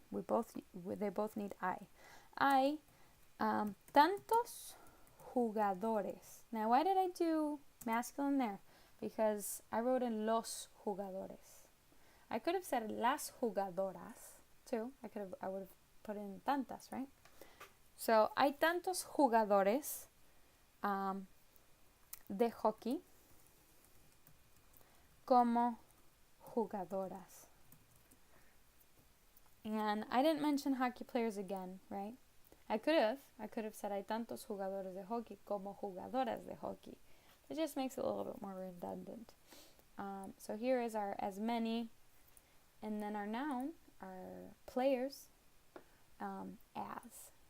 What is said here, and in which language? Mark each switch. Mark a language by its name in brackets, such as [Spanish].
[English] They both need I. Hay tantos jugadores. Now, why did I do masculine there? Because I wrote in los jugadores. I could have said las jugadoras too. I would have put in tantas, right? [Spanish] So hay tantos jugadores de hockey como jugadoras. [English] And I didn't mention hockey players again, right? I could have said hay tantos jugadores de hockey como jugadoras de hockey. It just makes it a little bit more redundant. So here is our as many. And then our noun, our players, as.